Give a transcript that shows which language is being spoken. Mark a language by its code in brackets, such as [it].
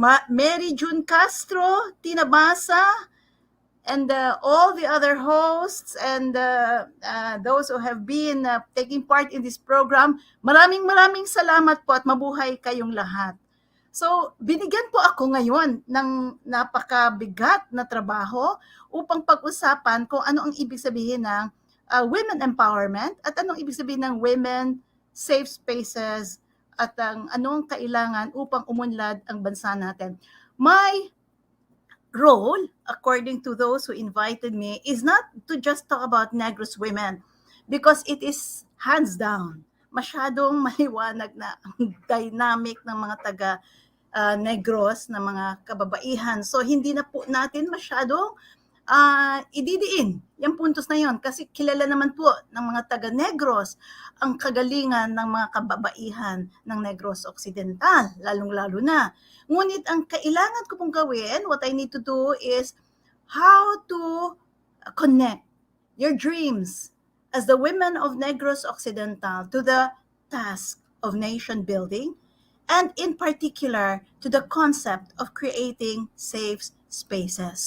[en] Mary June Castro, Tina Basa, and all the other hosts and those who have been taking part in this program. [tl] Maraming salamat po at mabuhay kayong lahat. So, binigyan po ako ngayon ng napakabigat na trabaho upang pag-usapan kung ano ang ibig sabihin ng women empowerment at anong ibig sabihin ng women safe spaces at anong kailangan upang umunlad ang bansa natin. [en] My role, according to those who invited me, is not to just talk about Negros women because it is hands down [tl] masyadong maliwanag na ang dynamic ng mga taga Negros na mga kababaihan. So hindi na po natin masyadong ididiin yung puntos na yon kasi kilala naman po ng mga taga Negros ang kagalingan ng mga kababaihan ng Negros Occidental, lalong-lalo na. Ngunit ang kailangan ko pong gawin, [en] what I need to do is how to connect your dreams as the women of Negros Occidental to the task of nation building, and in particular to the concept of creating safe spaces.